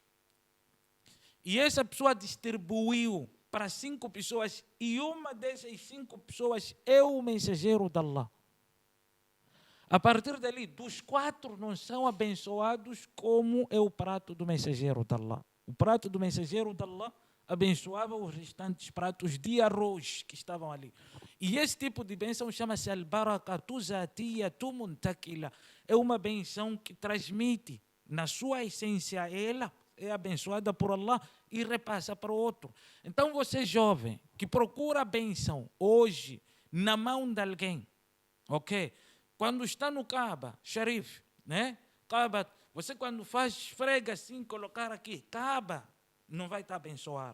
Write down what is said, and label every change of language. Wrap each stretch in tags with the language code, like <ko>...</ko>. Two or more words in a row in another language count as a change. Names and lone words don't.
<pt>E essa pessoa distribuiu para 5 pessoas, e uma dessas 5 pessoas é o mensageiro de Allah. A partir dali, dos 4 não são abençoados como é o prato do mensageiro de Allah. O prato do mensageiro de Allah abençoava os restantes pratos de arroz que estavam ali. E esse tipo de bênção chama-se</pt> <ar>البركة الذاتية المنتقلة.</ar> <pt>É uma bênção que transmite, na sua essência, ela é abençoada por Allah e repassa para o outro. Então você jovem que procura a bênção hoje na mão de alguém, ok? Quando está no Kaaba, Sharif, né? Kaaba, você quando faz, esfrega assim, colocar aqui, Kaaba, não vai te abençoar.</pt>